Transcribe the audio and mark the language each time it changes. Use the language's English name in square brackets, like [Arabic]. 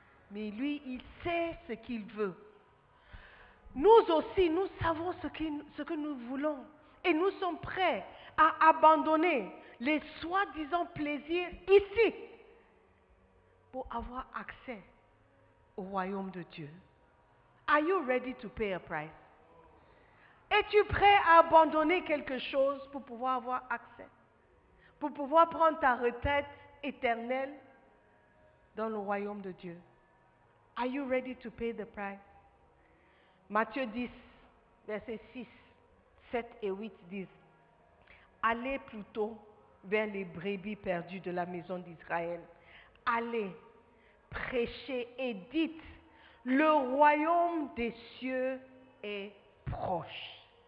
[French] Mais lui, il sait ce qu'il veut. Nous aussi, nous savons ce que nous voulons. Et nous sommes prêts à abandonner les soi-disant plaisirs ici pour avoir accès au royaume de Dieu. [English] Are you ready to pay a price? [French] Es-tu prêt à abandonner quelque chose pour pouvoir avoir accès? Pour pouvoir prendre ta retraite éternelle dans le royaume de Dieu? [English] Are you ready to pay the price? [French] Matthieu 10, versets 6, 7 et 8 disent: Allez plutôt vers les brebis perdues de la maison d'Israël. Allez, prêchez et dites: le royaume des cieux est proche.